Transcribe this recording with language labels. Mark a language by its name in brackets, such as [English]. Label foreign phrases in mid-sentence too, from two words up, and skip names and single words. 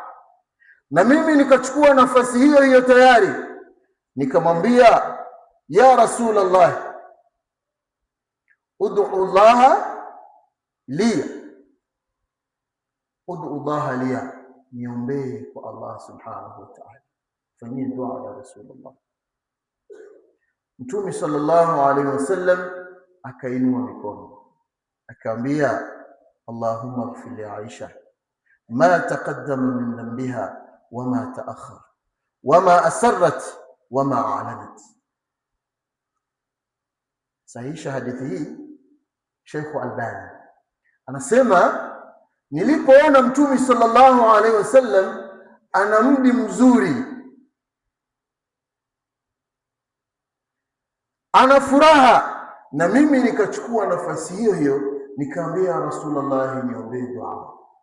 [Swahili] Na mimi nikachukua nafasi hiyo hiyo tayari, nikamwambia, [Arabic] يا رسول الله, ادع الله لي ادع الله لي, [Swahili] niombee kwa Allah [Arabic] سبحانه وتعالى, [Swahili] fanyie dua ya Rasulullah. Mtume [Arabic] صلى الله عليه وسلم [Swahili] akainua mikono akaambia, [Arabic] اللهم اغفر لعائشة ما تقدم من ذنبها وما تأخر وما أسرت وما أعلنت. [Swahili] Sahihisha hadithi hii Sheikh Albani anasema, nilipoona Mtume [Arabic] صلى الله عليه وسلم [Swahili] ana mudi mzuri, ana furaha, na mimi nikachukua nafasi hiyo hiyo nikaambia Rasulullah, niombee dua.